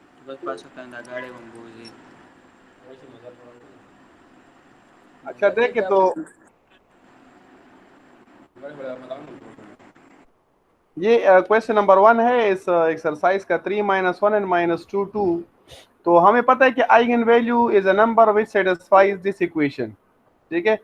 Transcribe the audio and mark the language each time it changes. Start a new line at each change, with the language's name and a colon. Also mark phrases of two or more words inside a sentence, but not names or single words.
Italian: Poi passa che andare a gare con Busi.
Hindi: अच्छा देखिए तो ये
English: question number
Hindi: 1 है इस एक्सरसाइज का 3 - 1 and -2 2। तो हमें पता है कि
English: eigen value is a number which satisfies this equation,
Hindi: ठीक है।